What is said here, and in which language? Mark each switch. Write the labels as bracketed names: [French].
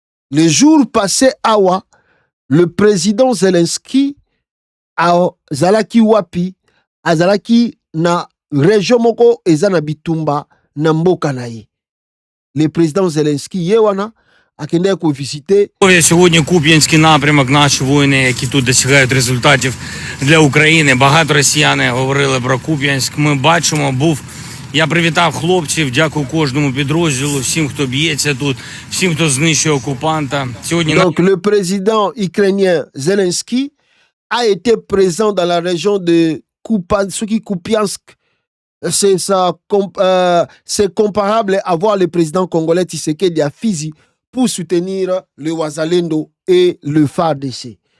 [French] Les jours passés [Lingala] awa le président Zelensky azalaki wapi azalaki na région moko eza na bitumba na mboka naye. [French] Le président [Lingala] Zelensky yewana akende ko visiter. [Ukrainian] Сьогодні Куп'янський напрямок, наші воїни, які тут досягають результатів для України. Багато росіяни говорили про Куп'янськ. Ми бачимо, я привітав хлопців, дякую кожному підрозділу, всім, хто б'ється тут, всім, хто знищує окупанта. Сьогодні [French] Donc le président ukrainien Zelensky a été présent dans la région de Kupiansk. C'est comparable à voir le président congolais Tshisekedi à Fizi pour soutenir le Wazalendo et le FARDC.